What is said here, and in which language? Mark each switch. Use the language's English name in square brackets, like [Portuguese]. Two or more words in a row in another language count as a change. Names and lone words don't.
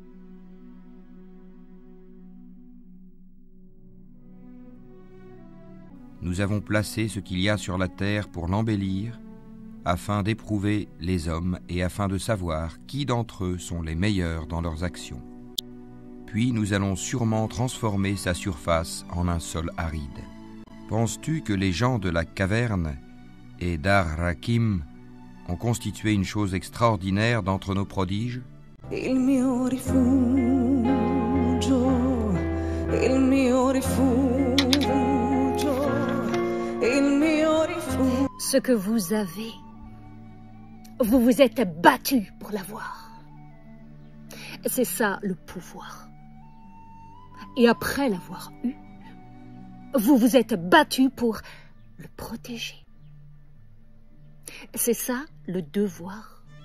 [French] Nous avons placé ce qu'il y a sur la terre pour l'embellir, afin d'éprouver les hommes et afin de savoir qui d'entre eux sont les meilleurs dans leurs actions. Puis nous allons sûrement transformer sa surface en un sol aride. Penses-tu que les gens de la caverne et d'Ar Rakim ont constitué une chose extraordinaire d'entre nos prodiges? [Italian] Il mio rifugio, il mio rifugio, il mio rifugio. [French] Ce que vous avez, vous vous êtes battu pour l'avoir. C'est ça le pouvoir. Et après l'avoir eu, vous vous êtes battu pour le protéger. C'est ça le devoir.